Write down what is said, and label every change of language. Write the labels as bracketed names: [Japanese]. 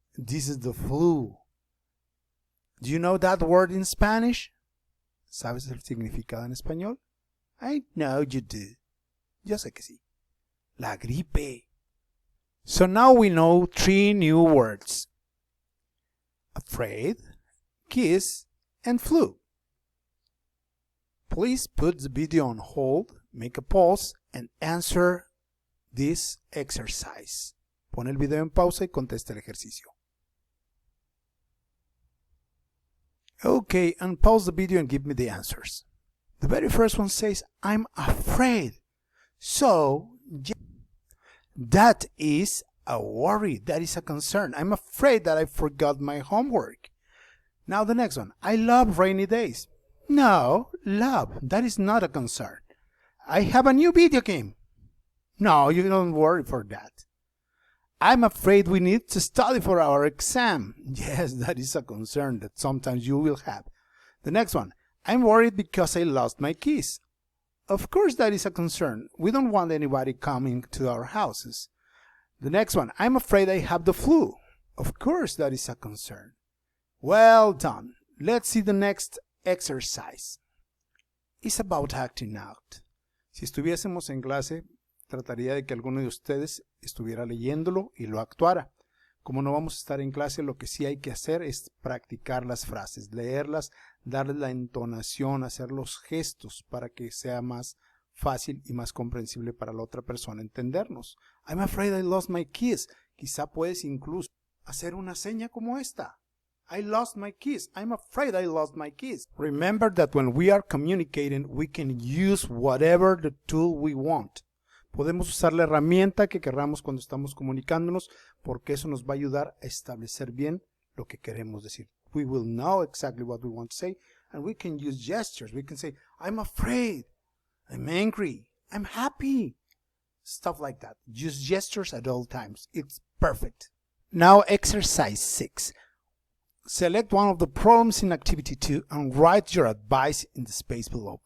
[English] This is the flu. Do you know that word in Spanish? [Spanish] ¿Sabes el significado en español? [English] I know you do. [Spanish] Yo sé que sí. La gripe. [English] So now we know 3 new words. Afraid, kiss, and flu. Please put the video on hold, make a pause, and answer this exercise. [Spanish] Pon el video en pausa y contesta el ejercicio. [English] Okay, and pause the video and give me the answers. The very first one says, I'm afraid. So, that is a worry, that is a concern. I'm afraid that I forgot my homework. Now the next one, I love rainy days. No, love, that is not a concern. I have a new video game. No, you don't worry for that. I'm afraid we need to study for our exam. Yes, that is a concern that sometimes you will have. The next one, I'm worried because I lost my keys. Of course that is a concern. We don't want anybody coming to our houses. The next one, I'm afraid I have the flu. Of course that is a concern. Well done. Let's see the next exercise. It's about acting out. [Spanish] Si estuviésemos en clase, trataría de que alguno de ustedes estuviera leyéndolo y lo actuara. Como no vamos a estar en clase, lo que sí hay que hacer es practicar las frases, leerlas, darles la entonación, hacer los gestos para que sea más fácil y más comprensible para la otra persona entendernos. [English] I'm afraid I lost my keys. [Spanish] Quizá puedes incluso hacer una seña como esta. [English] I lost my keys. I'm afraid I lost my keys. Remember that when we are communicating, we can use whatever the tool we want. [Spanish] Podemos usar la herramienta que queramos cuando estamos comunicándonos, porque eso nos va a ayudar a establecer bien lo que queremos decir. [English] We will know exactly what we want to say, and we can use gestures. We can say, I'm afraid, I'm angry, I'm happy, stuff like that. Use gestures at all times. It's perfect. Now exercise 6. Select one of the problems in activity 2 and write your advice in the space below.